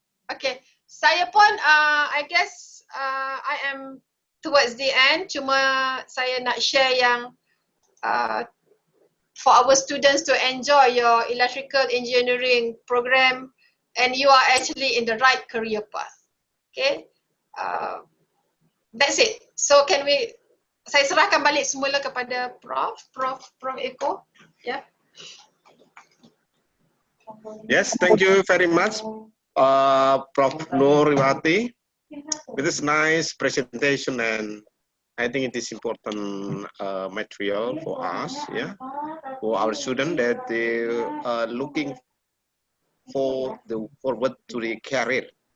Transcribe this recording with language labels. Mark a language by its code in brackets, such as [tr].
[en] Okay, [ms] saya pun [en] I guess I am towards the end. [ms] Cuma saya nak share yang [en] for our students to enjoy your electrical engineering program, and you are actually in the right career path. Okay, that's it. So can we? [ms] Saya serahkan balik semula kepada Prof Eko. Ya. [en] Yes, thank you very much, Prof. Nooritawati. It is nice presentation, and I think it is important material for us, yeah, for our students that they are looking forward to the career.